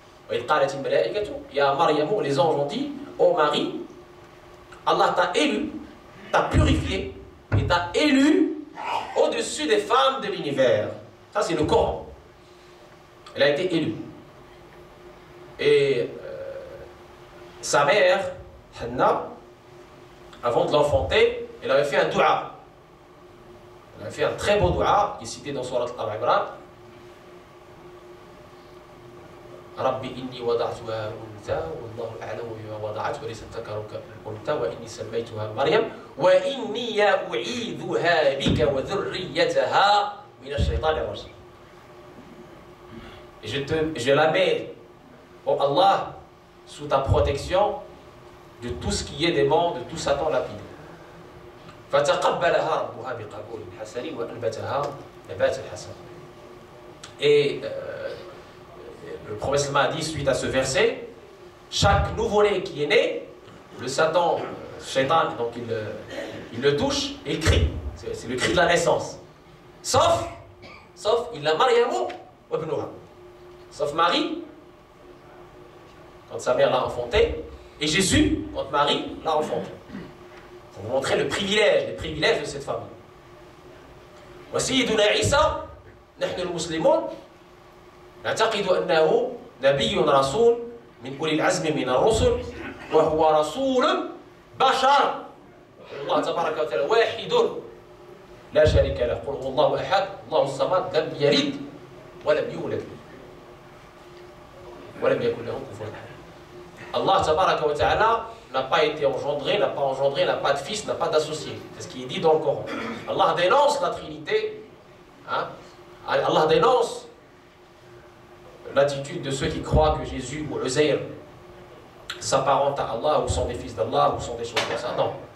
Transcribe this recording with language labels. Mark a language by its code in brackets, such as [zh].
[ar] وإذ قالت الملائكة يا مريم, [fr] les anges ont dit, ô Marie, Allah t'a élu, t'a purifié et t'a élu au-dessus des femmes de l'univers. Ça c'est le Coran. Elle a été élue. Et sa mère, Hanna, avant de l'enfanter, elle avait fait un dua. Elle avait fait un très beau dua qui est cité dans Surat Al-Imran. [ar] ربي إني وضعتها أنثى والله أعلم بما وضعت وليس الذكر كالأنثى وإني سميتها مريم وإني أعيذها بك وذريتها من الشيطان الرجيم. [fr] Je la mets, oh Allah, sous ta protection de tout ce qui est démon, de tout Satan lapide. [ar] فتقبلها ربها بقبول حسن وأنبتها نبات الحسن. [fr] Et le prophète Salman a dit suite à ce verset, chaque nouveau-né qui est né, le Satan, Shaitan, donc il le touche et il crie. C'est le cri de la naissance. Sauf il a [ar] Maryamu wa ibnuha. [fr] Sauf Marie, quand sa mère l'a enfanté, et Jésus, quand Marie l'a enfanté. Pour vous montrer le privilège, les privilèges de cette famille. [ar] وسيدنا عيسى نحن المسلمون نعتقد أنه نبي رسول من أولي العزم من الرسل وهو رسول بشر الله تبارك وتعالى واحد لا شريك له قل هو الله أحد الله الصمد لم يلد ولم يولد ولم يكن له كفوا أحد. [fr] Allah tabaraka wa ta'ala n'a pas été engendré, n'a pas engendré, n'a pas de fils, n'a pas d'associé. C'est ce qui est dit dans le Coran. Allah dénonce la Trinité. Hein? Allah dénonce l'attitude de ceux qui croient que Jésus ou Uzair s'apparentent à Allah ou sont des fils d'Allah ou sont des choses comme ça. Non.